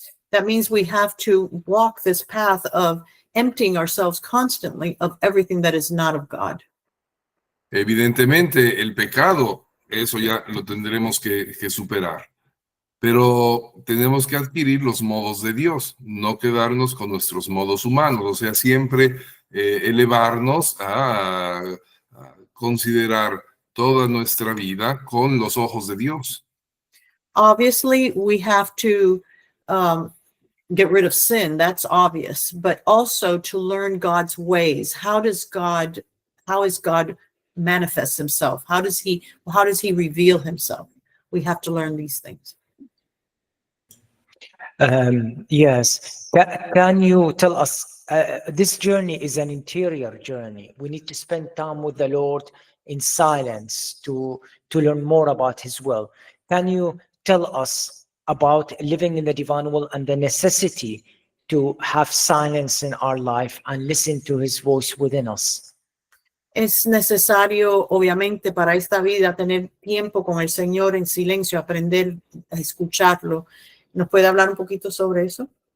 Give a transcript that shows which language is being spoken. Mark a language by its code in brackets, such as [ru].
[en] That means we have to walk this path of emptying ourselves constantly of everything that is not of God. [es] Evidentemente, el pecado, eso ya lo tendremos que superar. Pero tenemos que adquirir los modos de Dios, no quedarnos con nuestros modos humanos, o sea, siempre elevarnos a considerar toda nuestra vida con los ojos de Dios. [en] Obviously, we have to get rid of sin, that's obvious, but also to learn God's ways. How is God manifest himself? How does he reveal himself? We have to learn these things. Yes. Can you tell us, this journey is an interior journey. We need to spend time with the Lord in silence to learn more about his will. Can you tell us about living in the divine will and the necessity to have silence in our life and listen to his voice within us? [es] Es necesario, obviamente, para esta vida tener tiempo con el Señor en silencio, aprender a escucharlo. ¿Nos puede hablar un poquito sobre eso?